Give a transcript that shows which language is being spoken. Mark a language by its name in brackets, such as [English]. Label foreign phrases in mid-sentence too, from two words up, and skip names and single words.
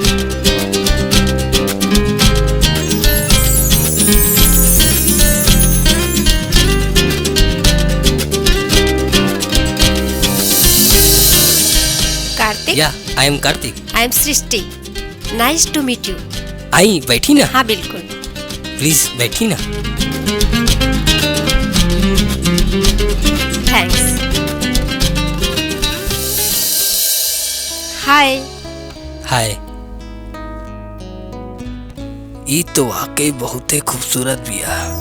[English] कार्तिक? Yeah I am Kartik. I am Srishti. Nice to meet you. [Bhojpuri] आई बैठी ना? हाँ बिल्कुल। प्लीज बैठी ना। [English] थैंक्स। हाय। हाय। [Bhojpuri] ये तो वाकई बहुत ही खूबसूरत बिया।